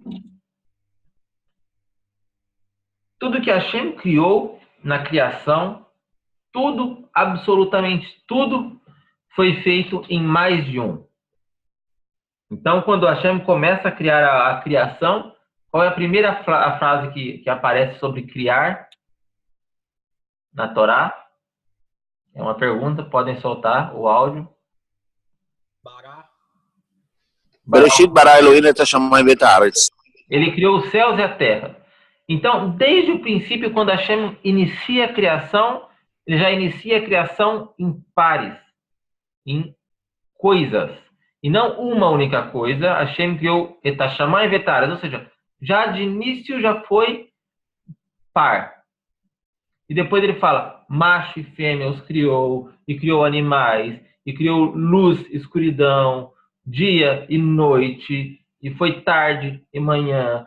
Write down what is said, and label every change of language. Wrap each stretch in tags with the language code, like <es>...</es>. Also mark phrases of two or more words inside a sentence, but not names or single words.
<pt>Tudo que Hashem criou na criação, tudo, absolutamente tudo, foi feito em mais de um. Então, quando Hashem começa a criar a criação, qual é a primeira frase que aparece sobre criar na Torá? É uma pergunta, podem soltar o áudio.</pt> <he>בראשית ברא אלהים את השמים ואת הארץ.</he> <pt>Ele criou os céus e a terra. Então, desde o princípio, quando Hashem inicia a criação, ele já inicia a criação em pares, em coisas. E não uma única coisa. Hashem criou</pt> <he>את השמים ואת הארץ,</he> <pt>ou seja, já de início já foi par. E depois ele fala, macho e fêmea os criou, e criou animais, e criou luz, escuridão, dia e noite, e foi tarde e manhã.</pt>